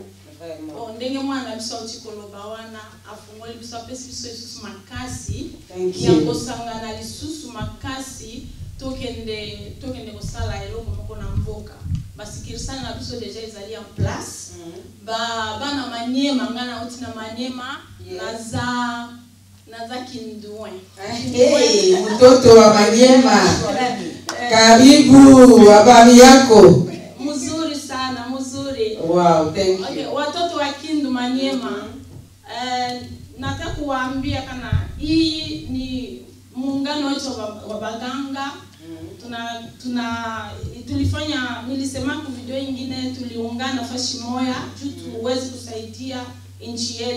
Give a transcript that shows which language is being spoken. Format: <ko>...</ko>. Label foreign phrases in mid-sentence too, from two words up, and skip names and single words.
<ln>Bon ndenge mwana biso utikoloba wana afungoli biso apesi biso lisusu makasi ya kosangana lisusu makasi tokende kosala eloko moko na mboka basikirisana na biso deja ezali</ln> <fr>en place</fr> <ln>bana Maniema ngana uti na Maniema naza Kindouin.</ln> <sw>Hey, mtoto wa Maniema. Karibu habari yako. Mzuri sana, mzuri.</sw> <en>Wow, thank you.</en> <sw>Okay, watoto wa Kindu Maniema. Nataka kuwaambia kana hii ni muungano wetu wa baganga. Tulifanya nilisema kwa video nyingine tuliungana fashi moja juu tuweze kusaidia nchi yetu.</sw>